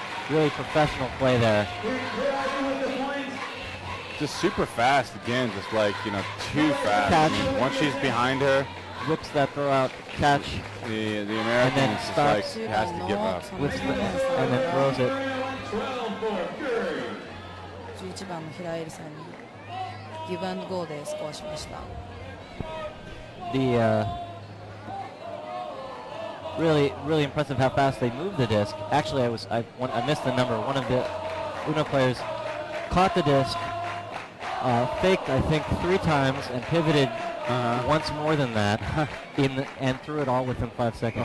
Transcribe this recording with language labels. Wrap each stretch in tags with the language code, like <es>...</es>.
<en>Really professional play there. Just super fast again, just like, too fast. Catch. I mean, once she's behind her, whips that throw out, catch. The American is just like has to give up. And then throws it.</en> <ja>11番の平エリさんにギブアンドゴーでスコアしました。</ja> <en>Really impressive how fast they moved the disc. Actually, I missed the number. One of the Uno players caught the disc, faked I think 3 times, and pivoted once more than that, and threw it all within 5 seconds.</en>